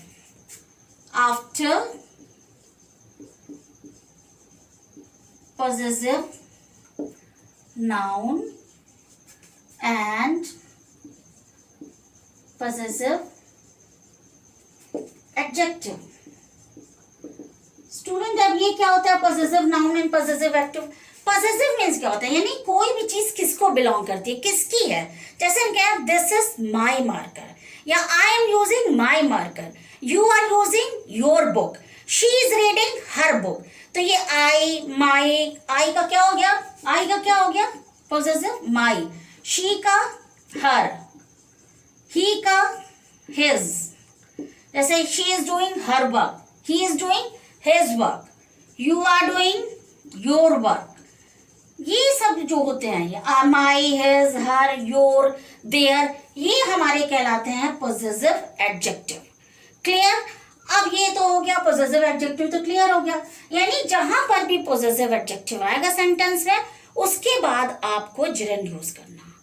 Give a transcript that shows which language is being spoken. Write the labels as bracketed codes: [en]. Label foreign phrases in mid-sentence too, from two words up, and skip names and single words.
[en] After possessive noun and possessive adjective. [hi] स्टूडेंट अब ये क्या होता है, [en] possessive noun and possessive adjective. possessive means [hi] क्या होता है, यानी कोई भी चीज किसको बिलोंग करती है, किसकी है। जैसे हम कहें [en] this is my marker या I am using my marker, you are using your book, she is reading her book. [hi] तो ये [en] I, my, I [hi] का क्या हो गया, आई का क्या हो गया, [en] possessive my, she [hi] का [en] her, he [hi] का हिज। [en] जैसे she is doing her work, he is doing his work, you are doing your work। [hi] ये सब जो होते हैं, ये [en] my, his, her, your, their, [hi] ये हमारे कहलाते हैं [en] possessive adjective. [hi] क्लियर। अब ये तो हो गया [en] possessive adjective, [hi] तो क्लियर हो गया। यानी जहां पर भी [en] possessive adjective [hi] आएगा सेंटेंस में, उसके बाद आपको [en] gerund use [hi] करना।